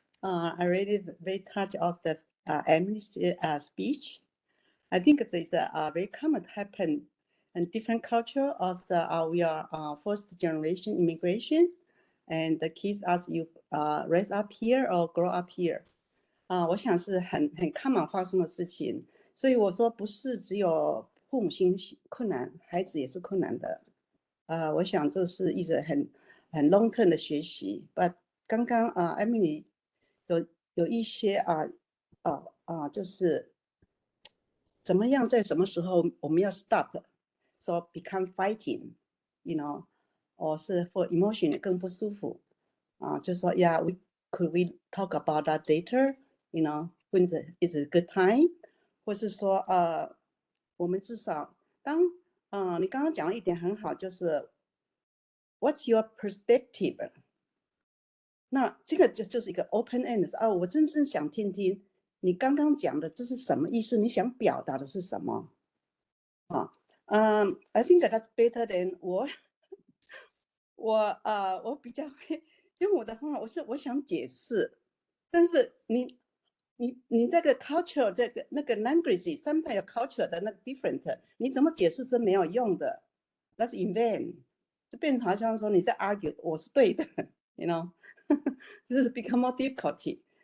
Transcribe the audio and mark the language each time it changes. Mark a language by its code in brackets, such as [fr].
[en] I really very touched of the Emily's speech. I think it's very common to happen in different culture. Of we are first generation immigration, and the kids ask you raise up here or grow up here. [zh] 我想是很 common 发生的事情，所以我说不是只有父母亲困难，孩子也是困难的。我想这是一直很 long term 的学习。 [en] But [zh] 刚刚Emily 有一些就是怎么样在什么时候我们要 stop， [en] so become fighting， [zh] you know， or 是 for emotion 更不舒服就说 [en] could we talk about that later，you know when is a good time， [zh] 或是说我们至少当你刚刚讲了一点很好，就是 [en] What's your perspective？ [zh] 那这个就是一个 open end 我真正想听听你刚刚讲的这是什么意思？你想表达的是什么？ [en] I think that's better than [zh] 我比较会用我的方法，我想解释，但是你这个 culture 这个那个 language [en] sometimes [zh] 有 culture 的那个 different， 你怎么解释是没有用的 ， [en] that's in vain， [zh] 就变成好像说你在 argue 我是对的 ， [en] you know， this is become more difficulty。